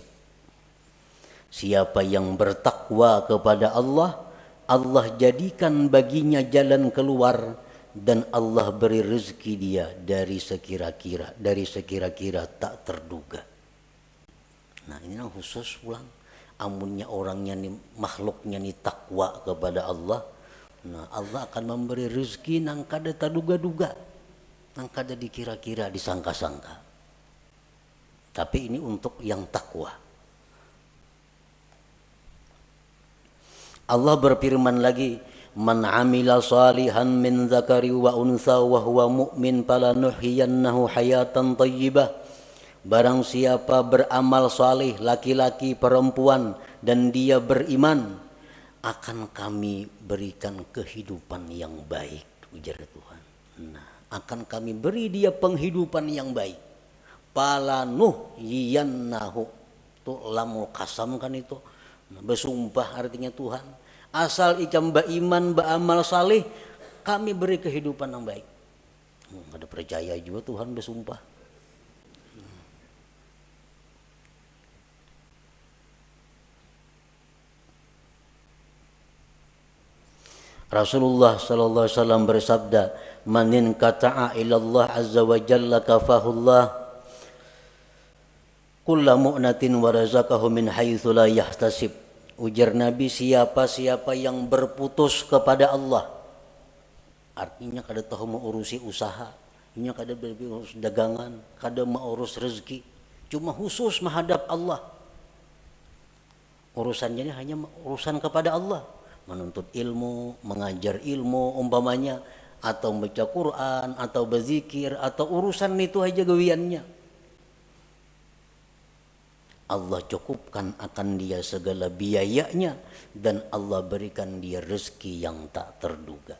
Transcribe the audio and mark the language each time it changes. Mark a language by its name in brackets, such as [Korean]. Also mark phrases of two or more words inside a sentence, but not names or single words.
[Indonesian] Siapa yang bertakwa kepada Allah, Allah jadikan baginya jalan keluar dan Allah beri rezeki dia dari sekira-kira tak terduga. [Banjar] Nah, ini yang khusus pulang. Amunnya orangnya nih, makhluknya nih takwa kepada Allah. Nah, Allah akan memberi rezeki nang kada taduga-duga, nang kada dikira-kira, disangka-sangka. [Indonesian] Tapi ini untuk yang takwa. Allah berfirman lagi, [Arabic] من عمل صالحا من ذكر وأنثى وهو مؤمن فلنحيينه حياة طيبة. [Indonesian] Barang siapa beramal salih, laki-laki perempuan, dan dia beriman, akan kami berikan kehidupan yang baik, ujar Tuhan. Nah, akan kami beri dia penghidupan yang baik. Falanuhyiyannahu, itu [Arabic] لام القسم [Indonesian] kan itu. Nah, bersumpah artinya Tuhan. Asal icam beriman, beramal salih, kami beri kehidupan yang baik. Ada percaya juga Tuhan bersumpah. Rasulullah [Arabic] صلى الله عليه وسلم [Indonesian] bersabda, [Arabic] "من انقطع إلى الله عز وجل كفاه الله كل مؤنة ورزقه من حيث لا يحتسب." [Banjar] Ujar Nabi, siapa-siapa yang berputus kepada Allah, artinya kada tahu mengurusi usaha, ini kada berurus dagangan, kada mengurus rezeki, cuma khusus menghadap Allah. [Indonesian] Urusannya ini hanya urusan kepada Allah. [Banjar] Menuntut ilmu, mengajar ilmu umpamanya, atau baca Quran, atau berzikir, atau urusan itu aja gawiannya. [Indonesian] Allah cukupkan akan dia segala biayanya dan Allah berikan dia rezeki yang tak terduga.